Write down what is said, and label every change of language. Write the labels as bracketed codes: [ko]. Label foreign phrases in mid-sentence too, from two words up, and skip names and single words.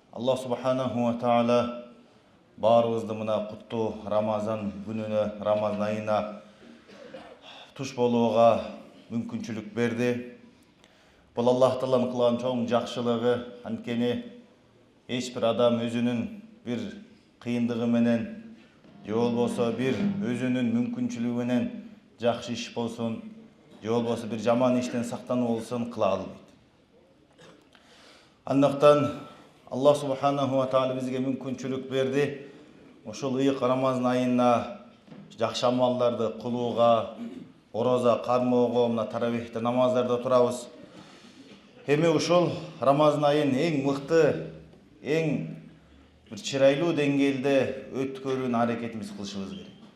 [ar] الله سبحانه وتعالى [ky] barыбызды мына куттуу Рамазан күнүнө, Рамазан айына туш болууга мүмкүнчүлүк берди. Бул Аллах Тааланын кылган чоң жакшылыгы. Анткени эч бир адам өзүнүн бир кыйындыгы менен же болбосо бир өзүнүн мүмкүнчүлүгү менен жакшы иш болсун, же болбосо бир жаман иштен сактануу болсун кыла албайт. Андыктан [ar] الله سبحانه وتعالى [ky] бизге мүмкүнчүлүк берди. Ошол ыйык Рамазан айына жакшы амалдарды кылууга, ороза кармоого, мына таравихте намаздарда турабыз. Эми ушул Рамазан айын эң мыкты, эң бир чырайлуу деңгээлде өткөрүүнү аракетибиз кылышыбыз керек.